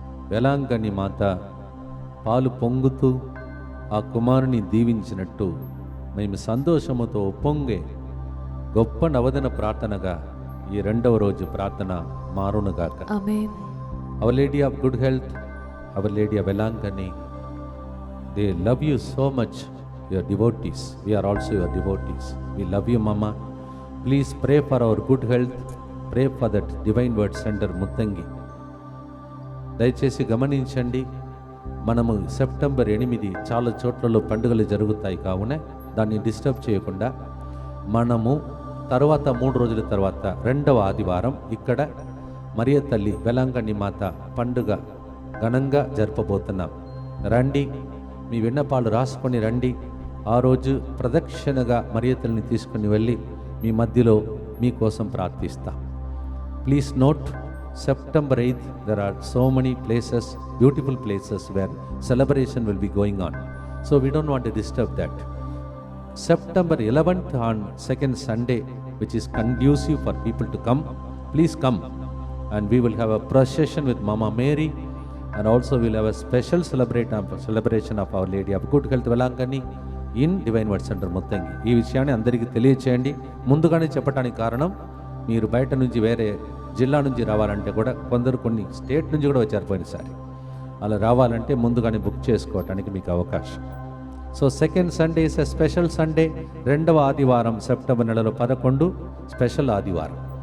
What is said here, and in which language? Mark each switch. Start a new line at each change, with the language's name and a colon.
Telugu: వేలాంగణి మాత పాలు పొంగుతూ ఆ కుమారుని దీవించినట్టు మేము సంతోషముతో పొంగే గొప్ప నవదన ప్రార్థనగా ఈ రెండవ రోజు ప్రార్థన మారునుగాక. ఆమేన్.
English: Our lady of good health, our lady of Velankanni, they love you so much, your devotees. We are also your devotees. We love you, Mama. Please pray for our good health. Pray for that Divine Word Center Muthangi.
Telugu: దయచేసి గమనించండి, మనము September 8 చాలా చోట్లలో పండుగలు జరుగుతాయి కావున దాన్ని disturb చేయకుండా మనము తర్వాత 3 రోజుల తర్వాత 2వ ఆదివారం ఇక్కడ మరియ తల్లి వేలాంగణి మాత పండుగ ఘనంగా జరపబోతున్నాం. రండి, మీ విన్నపాలు రాసుకొని రండి. ఆ రోజు ప్రదక్షిణగా మరియ తల్లిని తీసుకుని వెళ్ళి మీ మధ్యలో మీకోసం ప్రార్థిస్తాం.
English: Please note, September 8th, there are so many places, beautiful places where celebration will be going on. So we don't want to disturb that. September 11th on second Sunday, which is conducive for people to come, please come. And we will have a procession with Mama Mary, and also we'll have a special celebration of Our Lady of Good Health Velangani in Divine Word Center Muthangi.
Telugu: ఈ విషయాన్ని అందరికీ తెలియచేయండి. ముందుగానే చెప్పడానికి కారణం, మీరు బయట నుంచి వేరే జిల్లా నుంచి రావాలంటే కూడా కొందరు కొన్ని స్టేట్ నుంచి కూడా వచ్చారు పోయినసారి. అలా రావాలంటే ముందుగానే బుక్ చేసుకోవడానికి మీకు అవకాశం.
English: So second Sunday is a special Sunday.
Telugu: 2వ ఆదివారం సెప్టెంబర్ నెలలో 11 స్పెషల్ ఆదివారం.